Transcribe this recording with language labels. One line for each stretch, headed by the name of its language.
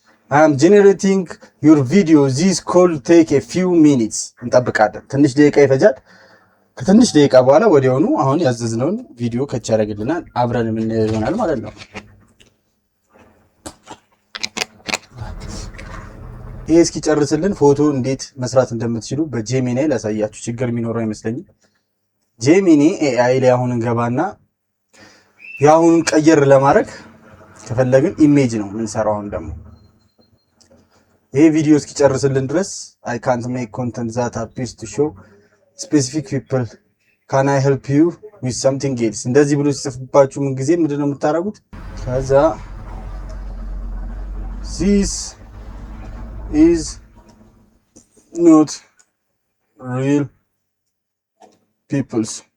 English: I am generating your video this could take a few minutes
Amharic: እንጠብቃለን። ትንሽ ደቂቃ ይፈጃል። ከትንሽ ደቂቃ በኋላ ወዲያውኑ አሁን ያዘዝነውን ቪዲዮ ከች ያደርግልናል። አብረን ምን ይሆናል ማለት ነው። ይሄ እስኪጨርስልን ፎቶ እንዴት መስራት እንደምትችሉ በጄሚኒ ላሳያችሁ። ችግር የሚኖረው አይመስለኝም። ጄሚኒ ኤአይ ላይ አሁን እንገባና ያሁኑን ቀየር ለማድረግ ከፈለግን ኢሜጅ ነው የምንሰራው። አሁን ደግሞ ይሄ ቪዲዮ እስኪጨርስልን ድረስ
English: I can't make content that appears to show specific people. Can I help you with something else?
Amharic: እንደዚህ ብሎ ሲጽፍባችሁ ምን ጊዜ ምንድነው የምታረጉት? ከዛ
English: this is not real peoples.